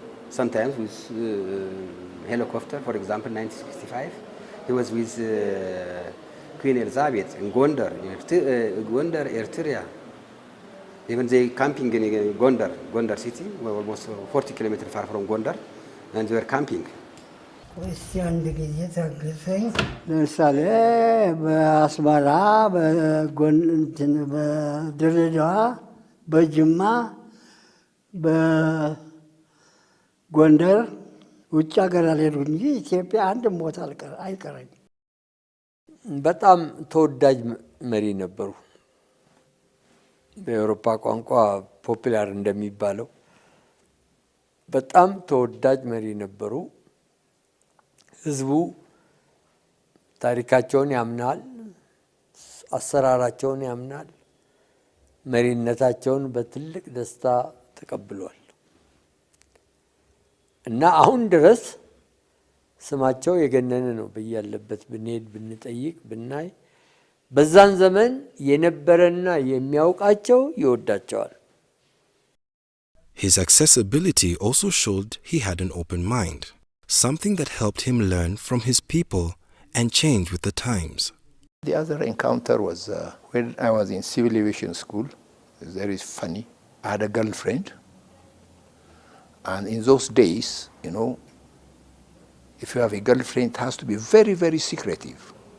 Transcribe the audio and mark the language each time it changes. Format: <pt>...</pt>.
<en>Sometimes with helicopter, for example, 1965. He was with Queen Elizabeth in Gondar, Eritrea. Even they camping in Gondar city, we're almost 40 kilometers far from Gondar, and they were camping.</en> <am>ለምሳሌ በአስመራ፣ በድሬዳዋ፣ በጅማ፣ በጎንደር ውጭ ሀገር አልሄድኩም እንጂ ኢትዮጵያ አንድም ቦታ አይቀረኝ። በጣም ተወዳጅ መሪ ነበሩ። በአውሮፓ ቋንቋ ፖፑላር እንደሚባለው በጣም ተወዳጅ መሪ ነበሩ። ህዝቡ ታሪካቸውን ያምናል፣ አሰራራቸውን ያምናል፣ መሪነታቸውን በትልቅ ደስታ ተቀብሏል እና አሁን ድረስ ስማቸው የገነነ ነው። በያለበት ብንሄድ ብንጠይቅ ብናይ በዛን ዘመን የነበረና የሚያውቃቸው ይወዳቸዋል።</am> <en>His accessibility also showed he had an open mind, something that helped him learn from his people and change with the times. The other encounter was when I was in civil aviation school. It's very funny. I had a girlfriend, and in those days, you know, if you have a girlfriend, it has to be very, very secretive.</en>